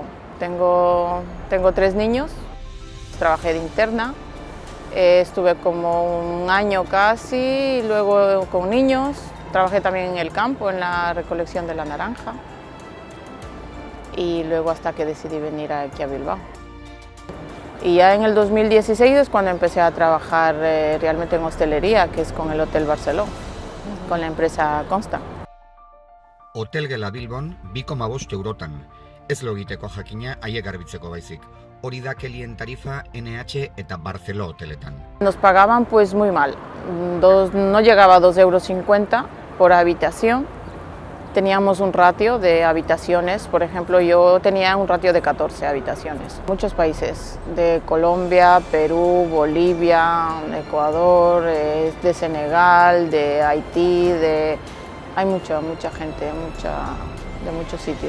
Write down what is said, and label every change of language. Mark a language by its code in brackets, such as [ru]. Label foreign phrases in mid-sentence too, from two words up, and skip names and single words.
[es] Tengo 3 niños, trabajé de interna, estuve como 1 año casi, luego con niños, trabajé también en el campo, en la recolección de la naranja y luego hasta que decidí venir aquí a Bilbao. Y ya en el 2016 es cuando empecé a trabajar realmente en hostelería, que es con el Hotel Barceló. con la empresa Constant. [eu] Hotelgela Bilbon 2,5 eurotan. Ez lo egiteko jakina haiek garbitzeko baizik. Hori da kelien tarifa NH eta Barceló hoteletan. [es] Nos pagaban pues muy mal. No llegaba a 2,50 € por habitación. Teníamos un ratio de habitaciones, por ejemplo, yo tenía un ratio de 14 habitaciones. Muchos países, de Colombia, Perú, Bolivia, Ecuador, de Senegal, de Haití, hay mucha gente, de muchos sitios.